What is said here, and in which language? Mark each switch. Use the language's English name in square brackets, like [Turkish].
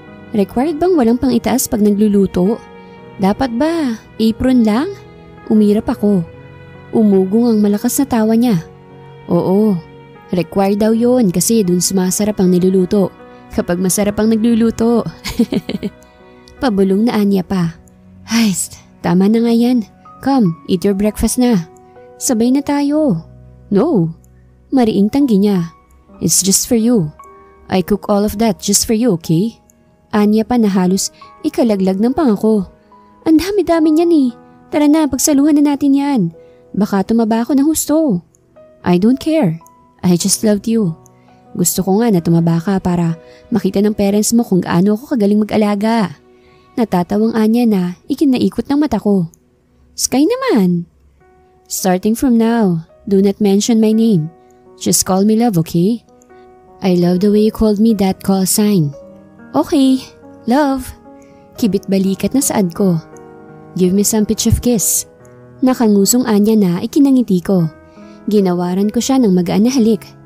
[Filipino] Required bang walang pang itaas pag nagluluto? Dapat ba? Apron lang? Umirap ako. Umugong ang malakas na tawa niya. Oo, required daw yun kasi dun sumasarap ang niluluto. Kapag masarap ang nagluluto. Pabulong na Anya pa. Ay, tama na nga yan. [English] Come, eat your breakfast na. [Filipino] Sabay na tayo. No. Mariing tanggi niya. [English] It's just for you. I cook all of that just for you, okay? [Filipino] Anya pa na halos ikalaglag ng pangako. Ang dami-dami niyan eh. Tara na, pagsaluhan na natin yan. Baka tumaba ako ng husto. [English] I don't care. I just loved you. [Filipino] Gusto ko nga na tumaba ka para makita ng parents mo kung gaano ako kagaling mag-alaga. Natatawang Anya na ikinaikot ng mata ko. Sky naman. [English] Starting from now, do not mention my name. Just call me love, okay? I love the way you called me that call sign. Okay, love. [Filipino] Kibit balikat na saad ko. [English] Give me some pitch of kiss. [Filipino] Nakangusong Anya na ikinangiti ko. Ginawaran ko siya ng magaan na halik.